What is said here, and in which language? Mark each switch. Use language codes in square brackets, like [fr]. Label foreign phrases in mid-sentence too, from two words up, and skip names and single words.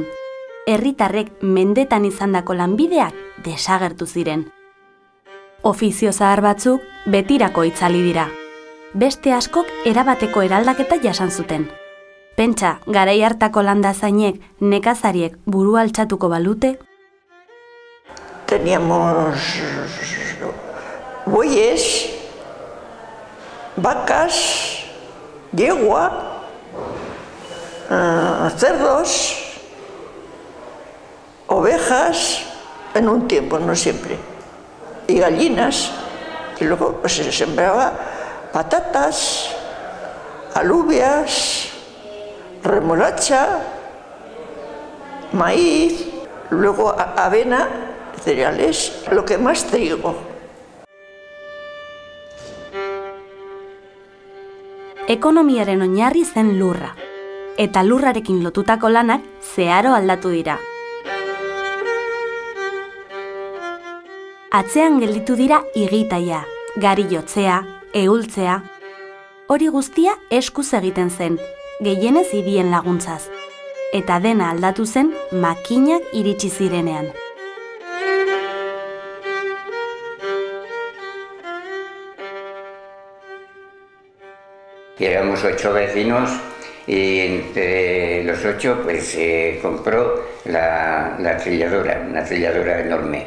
[eu] Herritarrek mendetan izandako lanbideak desagertu ziren. Ofizio zahar batzuk betirako itzali dira. Beste askok erabateko eraldaketa jasan zuten. Pentsa, garai hartako landazainek, nekazariek burua altxatuko balute? [es] Teníamos bueyes, vacas, yegua, cerdos, ovejas, en un tiempo, no siempre, y gallinas. Y luego pues, se sembraba patatas, alubias, remolacha, maíz, luego avena, cereales, lo que más trigo. [eu] Ekonomiaren oinarri zen lurra, eta lurrarekin lotutako lanak zeharo aldatu dira. Atzean gelditu dira igitaia, gari-jotzea, ehultzea. Hori guztia eskuz egiten zen, gehienez hirien laguntzaz. Eta dena aldatu zen makinak iritsi zirenean. [es] Éramos 8 vecinos y entre los 8 pues se compró la trilladora, una trilladora enorme.